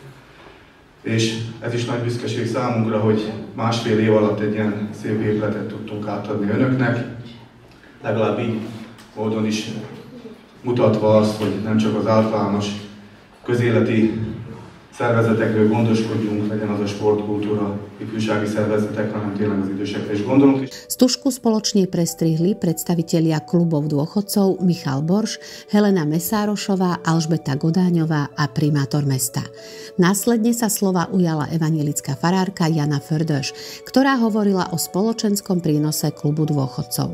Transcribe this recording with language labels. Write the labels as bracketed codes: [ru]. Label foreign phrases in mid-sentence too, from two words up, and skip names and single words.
[hu] És ez is nagy büszkeség számunkra, hogy másfél év alatt egy ilyen szép épületet tudtunk átadni önöknek. Legalább így módon is mutatva azt, hogy nem csak az általános közéleti szervezetekről gondoskodjunk, legyen az a sportkultúra, ifjúsági szervezetek, hanem tényleg az idősekre is gondolunk. [sk] Stužku spoločne prestrihli predstavitelia klubov dôchodcov Michal Borš, Helena Mesárošová, Alžbeta Godáňová a primátor mesta. Následne sa slova ujala evanjelická farárka Jana Fördöš, ktorá hovorila o spoločenskom prínose klubu dôchodcov.